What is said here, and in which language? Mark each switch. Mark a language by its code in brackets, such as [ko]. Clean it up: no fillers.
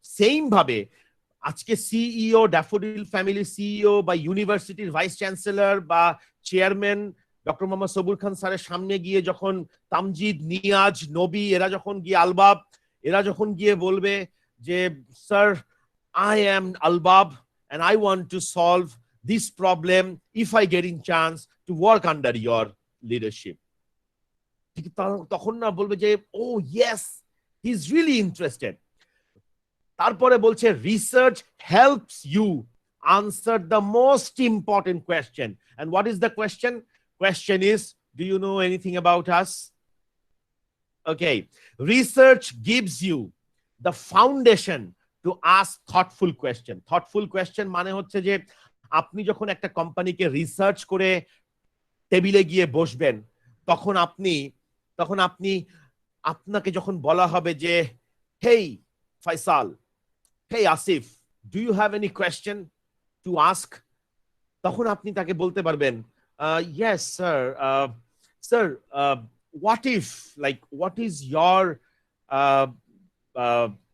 [bn] Same ভাবে আজকে CEO, daffodil family CEO বা ইউনিভার্সিটির ভাইস চ্যান্সেলর বা চেয়ারম্যান ডক্টর মোহাম্মদ সবুর খান স্যারের সামনে গিয়ে যখন তামজিদ, নিয়াজ, নবী এরা যখন গিয়ে, আলবাব এরা যখন গিয়ে বলবে যে sir [en] I am Albab and I want to solve this problem if I get in chance to work under your leadership, [bn] তখন না বলবে যে [en] Oh yes, he is really interested. তারপরে বলছে research helps you answer the most important question. And what is the question? Question is, do you know anything about us? Okay, research gives you the foundation to ask thoughtful question. [bn] Thoughtful question মানে হচ্ছে যে আপনি যখন একটা কোম্পানিকে research করে টেবিলে গিয়ে বসবেন, তখন আপনি আপনাকে যখন বলা হবে যে [en] hey Faisal, hey Asif, do you have any question to ask, [bn] তখন আপনি তাকে বলতে পারবেন [en] yes sir, what is your [bn] uh, uh,